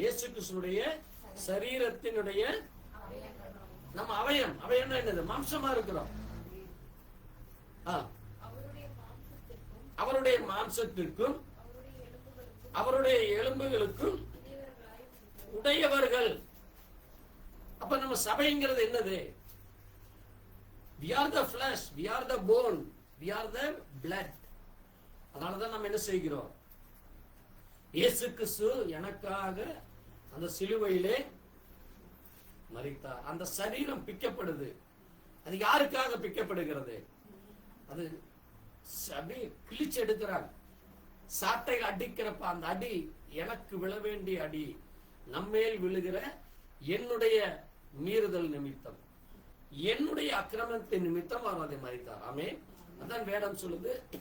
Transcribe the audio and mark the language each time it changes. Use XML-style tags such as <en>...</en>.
<ta>இயேசு கிறிஸ்துவினுடைய சரீரத்தினுடைய நம்ம அவயம். அவயம்னா என்னது? மாம்சமா இருக்கிறோம். அவருடைய மாம்சத்திற்கும் அவருடைய எலும்புகளுக்கும் உடையவர்கள். அப்ப நம்ம சபைங்கிறது என்னது?</ta> <en>We are the flesh, we are the bone, we are the blood.</en> <ta>அதனாலதான் நம்ம என்ன செய்கிறோம்? இயேசு கிறிஸ்து எனக்காக அந்த சிலுவையிலே மரித்தார். அந்த சரீரம் பிக்கப்படுது. அது யாருக்காக பிக்கப்படுகிறது? அது அப்படியே கிழிச்சு எடுக்கிறாங்க. சாட்டை அடிக்கிறப்ப அந்த அடி எனக்கு விழ வேண்டிய அடி, நம்மேல் விழுகிற என்னுடைய மீறுதல் நிமித்தம், என்னுடைய அக்கிரமத்தின் நிமித்தம் அவர் அதை மரித்தார். ஆமென். அதான் வேதம் சொல்லுது.</ta>